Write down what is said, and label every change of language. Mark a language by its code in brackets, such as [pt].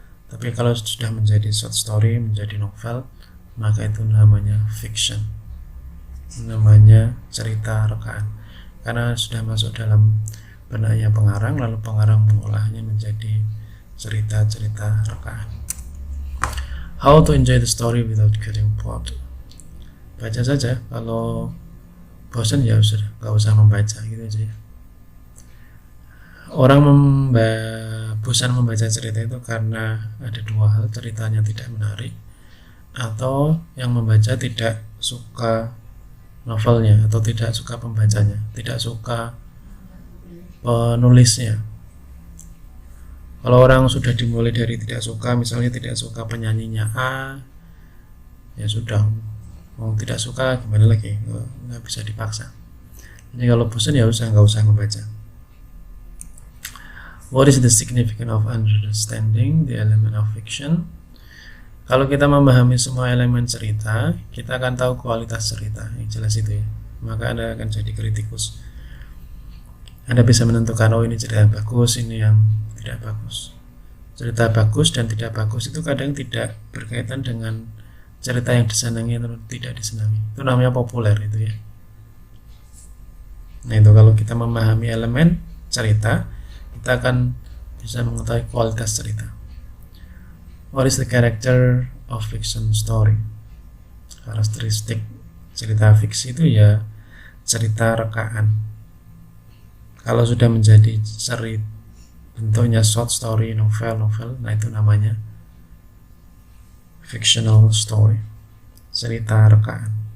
[id] Tapi kalau sudah menjadi short story, menjadi novel, maka itu namanya fiction, namanya cerita rekaan, karena sudah masuk dalam benaknya pengarang, lalu pengarang mengolahnya menjadi cerita-cerita rekaan. [en] How to enjoy the story without getting bored? [id] Baca saja, kalau bosan ya sudah, nggak usah membaca, gitu aja ya. Orang bosan membaca cerita itu karena ada dua hal: ceritanya tidak menarik, atau yang membaca tidak suka novelnya, atau tidak suka pembacanya, tidak suka penulisnya. Kalau orang sudah dimulai dari tidak suka, misalnya tidak suka penyanyinya A, ya sudah, mau tidak suka gimana lagi, nggak bisa dipaksa. Jadi kalau bosan ya nggak usah membaca. [en] What is the significance of understanding the element of fiction? [id] Kalau kita memahami semua elemen cerita, kita akan tahu kualitas cerita, yang jelas itu ya. Maka Anda akan jadi kritikus. Anda bisa menentukan, oh ini cerita yang bagus, ini yang tidak bagus. Cerita bagus dan tidak bagus itu kadang tidak berkaitan dengan cerita yang disenangi atau tidak disenangi. Itu namanya populer itu ya. Nah, itu kalau kita memahami elemen cerita, kita akan bisa mengetahui kualitas cerita. [en] What is the character of fiction story? [id] Karakteristik cerita fiksi itu ya cerita rekaan. Kalau sudah menjadi cerita bentuknya short story, novel, nah itu namanya fictional story, cerita rekaan.